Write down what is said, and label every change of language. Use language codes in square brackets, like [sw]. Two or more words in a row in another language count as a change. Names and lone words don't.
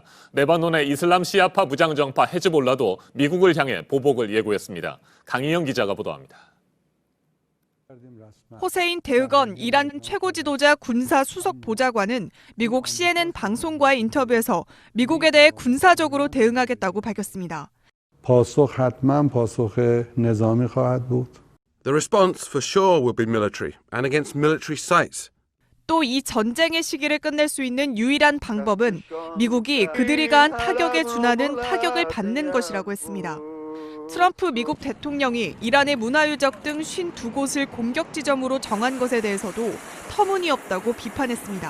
[ko] 레바논의 이슬람 시아파 무장정파 헤즈볼라도 미국을 향해 보복을 예고했습니다. 강희영 기자가 보도합니다. 호세인 대흑원 이란 최고 지도자 군사 수석 보좌관은 미국 CNN 방송과의 인터뷰에서 미국에 대해 군사적으로 대응하겠다고 밝혔습니다. [fa] پاسخ حتما پاسخ نظامی خواهد بود. [en] The response for sure will be military and against military sites. [ko] 또 이 전쟁의 시기를 끝낼 수 있는 유일한 방법은 미국이 그들이 가한 타격에 준하는 타격을 받는 것이라고 했습니다. 트럼프 미국 대통령이 이란의 문화유적 등 52곳을 공격 지점으로 정한 것에 대해서도 터무니없다고 비판했습니다.